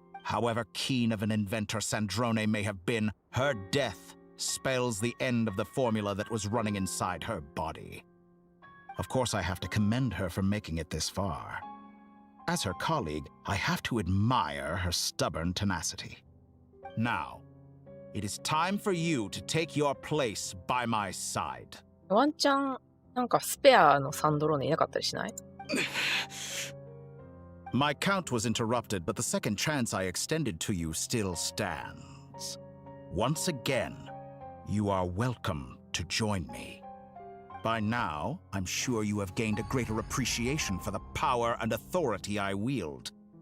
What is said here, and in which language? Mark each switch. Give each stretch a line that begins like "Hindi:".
English: However keen of an inventor Sandrone may have been, her death spells the end of the formula that was running inside her body. Of course, I have to commend her for making it this far. As her colleague, I have to admire her stubborn tenacity. Now, it is time for you to take your place by my side.
Japanese: ワンチャン、なんかスペアのサンドローネいなかったりしない？
English: My count was interrupted, but the second chance I extended to you still stands. Once again, you are welcome to join me. By now, I'm sure you have gained a greater appreciation for the power and authority I wield.